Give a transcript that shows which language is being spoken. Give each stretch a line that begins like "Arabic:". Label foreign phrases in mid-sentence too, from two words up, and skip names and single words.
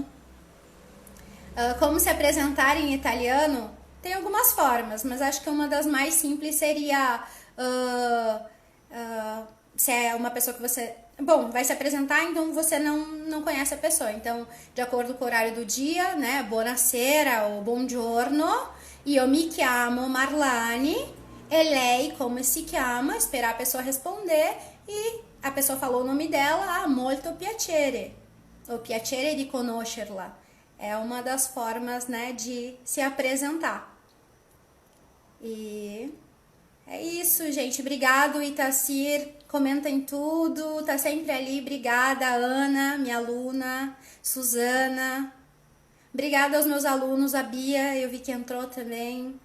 Portuguese: Como se apresentar em italiano? Tem algumas formas, mas acho que uma das mais simples seria se é uma pessoa que você... Bom, vai se apresentar, então você não conhece a pessoa. Então, de acordo com o horário do dia, né?
Italian: Buonasera ou buongiorno. Io mi chiamo Marlane. E lei, como se chiama?
Portuguese: Esperar a pessoa responder. E a pessoa falou o nome dela.
Italian: Molto piacere. O piacere di conoscerla.
Portuguese: É uma das formas, né, de se apresentar. E... é isso, gente. Obrigado, Itacir. Comenta em tudo. Tá sempre ali. Obrigada, Ana, minha aluna. Suzana. Obrigada aos meus alunos. A Bia, eu vi que entrou também.